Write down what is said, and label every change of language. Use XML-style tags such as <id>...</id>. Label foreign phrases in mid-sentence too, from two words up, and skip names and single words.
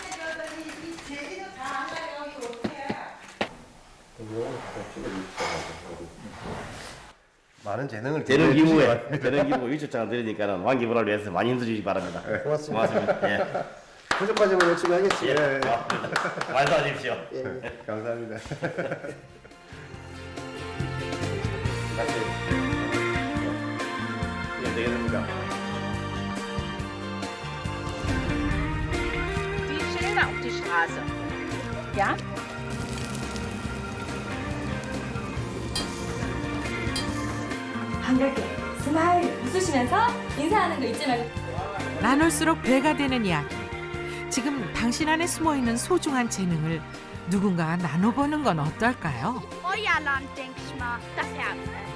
<ko>많은 재능 기부에 재능 기부 유치장을 드리니까는 왕기부를 위해서 많이 힘들주시기 바랍니다. 고맙습니다. 예. 부족하지만 열심히 하겠습니다. 예. 말씀하십시오. 감사합니다. 같이 이건 되겠습니까?</ko> <de>Die Schilder auf die Straße. Ja?</de> <ko>반갑게 스마일 웃으시면서 인사하는 거 잊지 말고. 나눌수록 배가 되는 이야기. 지금 당신 안에 숨어있는 소중한 재능을 누군가와 나눠보는 건 어떨까요?</ko> <de>Feuerland, denk ich mal. Das Herz.</de>